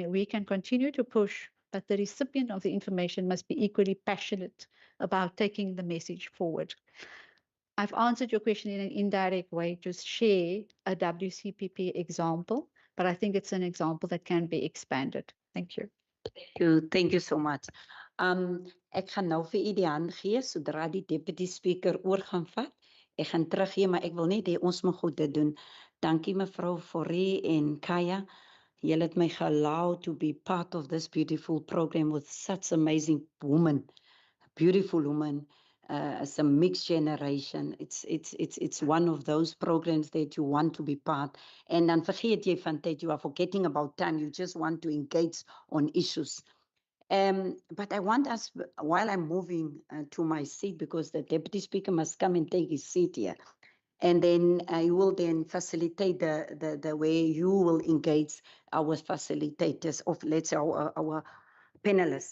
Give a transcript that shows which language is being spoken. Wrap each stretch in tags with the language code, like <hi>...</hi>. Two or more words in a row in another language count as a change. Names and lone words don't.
<en>We can continue to push, but the recipient of the information must be equally passionate about taking the message forward. I've answered your question in an indirect way to share a WCPP example, but I think it's an example that can be expanded. Thank you. Thank you so much.</en> <af>Ek gaan nou vir u die hand gee sodra die</af> <en>deputy speaker</en> <af>oor gaan vat. Ek gaan teruggee, maar ek wil net hê ons moet goed dit doen. Dankie mevrou Forrie en Kaya. Julle het my</af> <en>allow to be part of this beautiful program with such amazing women, beautiful women. It's a mixed generation. It's one of those programs that you want to be part.</en> <af>And dan vergeet jy van tyd,</af> <en>you are forgetting about time. You just want to engage on issues. But I want us, while I'm moving to my seat, because the deputy speaker must come and take his seat here, and then you will then facilitate the way you will engage our facilitators of, let's say, our panelists.</en>